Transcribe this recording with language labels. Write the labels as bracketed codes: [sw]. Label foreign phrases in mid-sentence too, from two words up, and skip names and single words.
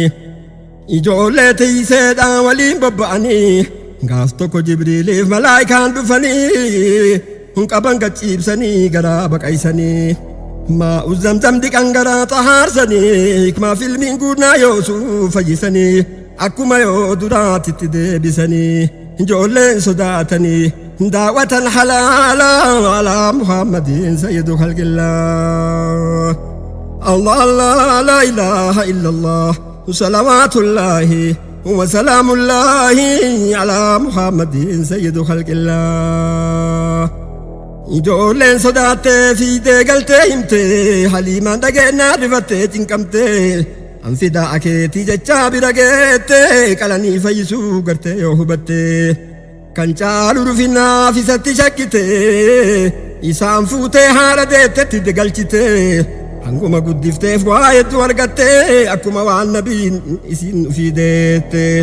[om] ijoollee tiiseedhaan waliin bobba'anii gaaf tokko jibriiliif malaa'ikaan dhufanii qaban gachiibsanii garaa baqaysanii [ar] ماء زمزم [om] dhiqan garaa xahaarsanii hikmaa filmiin guurnaa yoosuu fayyisanii akkuma yoo duraatitti deebisanii ijoolleen sodaatanii daawwatan halaala [ar] على محمد سيد خلق الله الله الله لا إله إلا الله صلوات الله وسلام الله على محمد سيد خلق الله [om] ijoolleen sodaattee fiidee galtee himte haliimaan dhageenyaa rifattee cinqamtee anfidaa akeetii jechaa bira geette qalanii fayyisuu gartee yoo hubatte kan caalu rufinaaf isatti shakkite isaan fuutee haadha deettetti galchite hanguma guddifteef waa hedduu argatte akkuma waan nabiin isin ufii deette